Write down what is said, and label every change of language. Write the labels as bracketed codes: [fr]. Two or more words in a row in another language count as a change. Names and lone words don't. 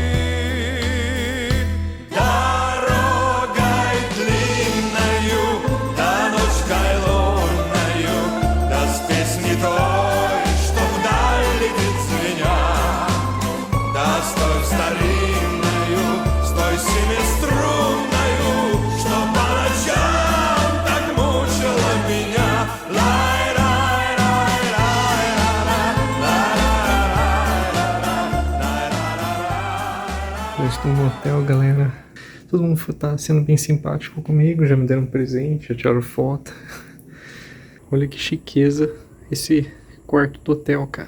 [ru] Дорогой длинною, да ночкой лунною, да с песней той, что вдаль летит звеня, да с той старинною, с той семиструнною, что по ночам так мучила меня. [pt] Já estou no hotel, galera. Todo mundo tá sendo bem simpático comigo. Já me deram um presente, já tiraram foto. Olha que chiqueza esse quarto do hotel, cara.